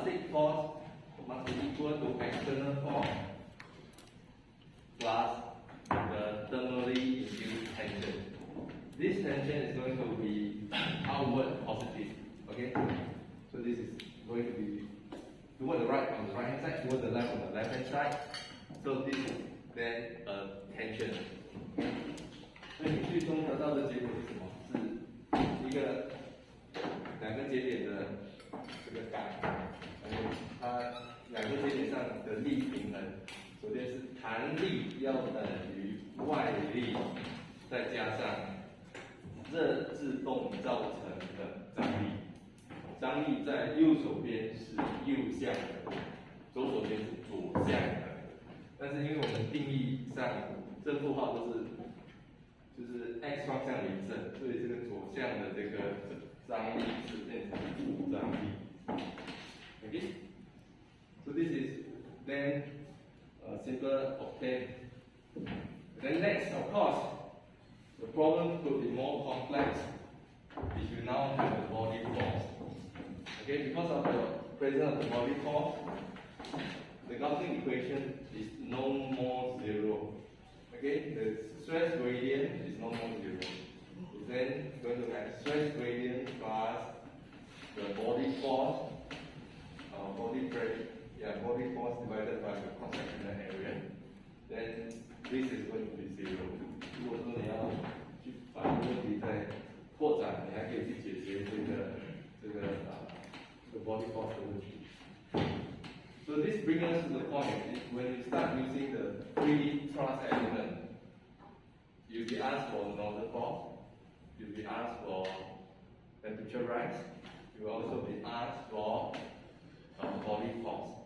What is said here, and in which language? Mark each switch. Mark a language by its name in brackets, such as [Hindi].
[English] force must be equal to external force plus the thermally induced tension. This tension is going to be outward positive. Okay? So this is going to be toward the right on the right hand side, toward the left on the left hand side. So this is then a tension. [Chinese] 所以你最终得到的结果是什么？是一个两个节点的这个感，它两个节点上的力平衡。首先是弹力要等于外力，再加上热制动造成的张力。张力在右手边是右向的，左手边是左向的。但是因为我们定义上这符号都是就是 x 方向为正，所以这个左向的这个张力是变成负张力。 [English] Okay? So this is then simple obtain. Then next, of course, the problem could be more complex if you now have the body force. Okay, because of the presence of the body force, the Gaussian equation is no more zero. Okay, the stress gradient is no more zero. It's then going to have stress gradient plus the body force, body pressure, body force divided by the cross-sectional area. Then this is going to be zero. [Chinese] 如果说你要去把这个问题再扩展，你还可以去解决这个 body force 的问题。 [English] So this brings us to the point is when you start using the 3D truss element, you'll be asked for normal force, you'll be asked for temperature rise, you will also be asked for body force.